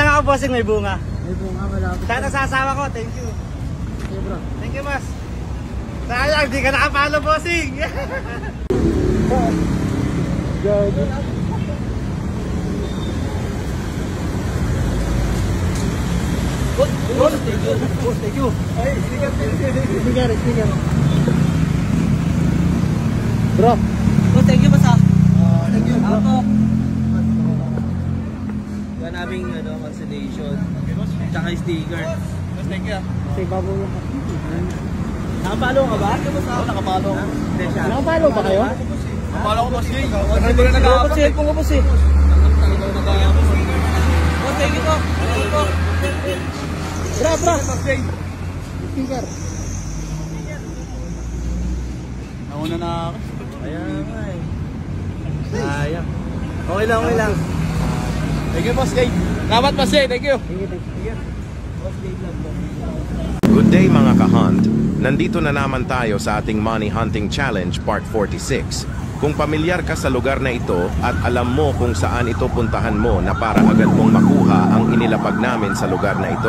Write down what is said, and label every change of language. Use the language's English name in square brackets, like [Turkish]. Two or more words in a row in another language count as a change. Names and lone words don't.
[Filipino] bossing, may bunga. May bunga, malapit. Sana sa asawa ko, [English] thank you. Okay, bro. Thank you, boss. [Filipino] Sayang, di ka nakapalo, bossing. [English] Boss, thank you. [Filipino] Ay, sticker. Bro. [English] Boss, thank you, boss. Thank you, bro. [Filipino] Ako. Yan naming consolation. Tsaka sticker. Boss, [English] thank you. [Filipino] Say, babo lang. Nakapalo ka ba? Oo, nakapalo. Hindi siya. Nakapalo ba kayo? Nakapalo ko, boss. Kasi mo na nag-aapos. Boss, help ko, boss. [English] Boss, thank you po. Thank you po. Bro. Sticker. [Filipino] Nauna na ako. Ayan nga eh. Sayang. Okay lang. [English] Thank you, Boss Dave. Salamat, Boss Dave. Thank you. [Filipino] Boss Dave lang po. [English] Good day [Filipino] mga ka-hunt. Nandito na naman tayo sa ating Money Hunting Challenge Part 46. Kung pamilyar ka sa lugar na ito at alam mo kung saan ito puntahan mo na para agad mong makuha ang inilapag namin sa lugar na ito.